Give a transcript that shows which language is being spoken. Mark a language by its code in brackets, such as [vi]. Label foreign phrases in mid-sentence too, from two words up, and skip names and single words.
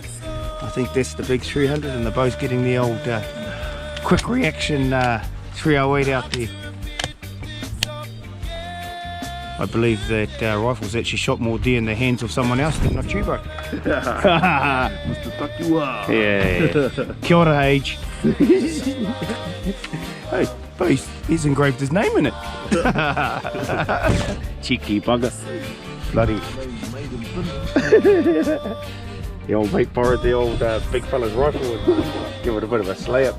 [en] I think that's the big 300, and the bro's getting the old quick reaction 308 out there. I believe that rifles actually shot more deer in the hands of someone else than not you, bro. Mr. Takiwa. [mi] Yeah. Kia ora, [en] age. Hey, but he's engraved his name in it. Cheeky bugger. Bloody. The old mate borrowed the old big fella's rifle and give it a bit of a slay up.